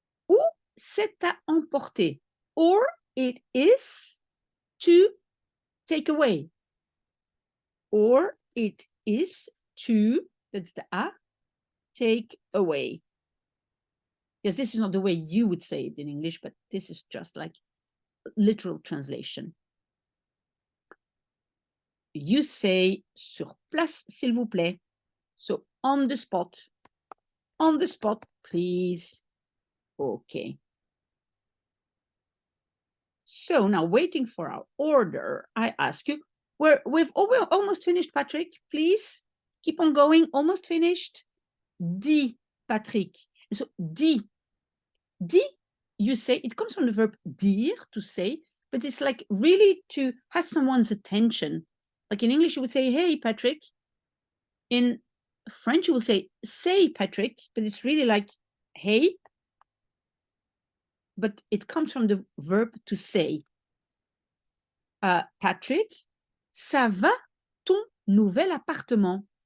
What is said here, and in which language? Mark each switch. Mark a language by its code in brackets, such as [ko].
[fr] Ou c'est à emporter. [en] Or it is to take away. Or it is to, that's the a, take away. Yes, this is not the way you would say it in English, but this is just like literal translation. You say [fr] sur place, s'il vous plaît. [en] So on the spot, please. Okay. So now waiting for our order, I ask you, we're almost finished, Patrick, please. Keep on going, almost finished. Dis, Patrick. So dis, you say, it comes from the verb dire, to say, but it's like really to have someone's attention. Like in English, you would say, hey, Patrick. In French, you will say, Patrick, but it's really like, hey. But it comes from the verb to say. [fr] Patrick, ça va ton nouvel appartement?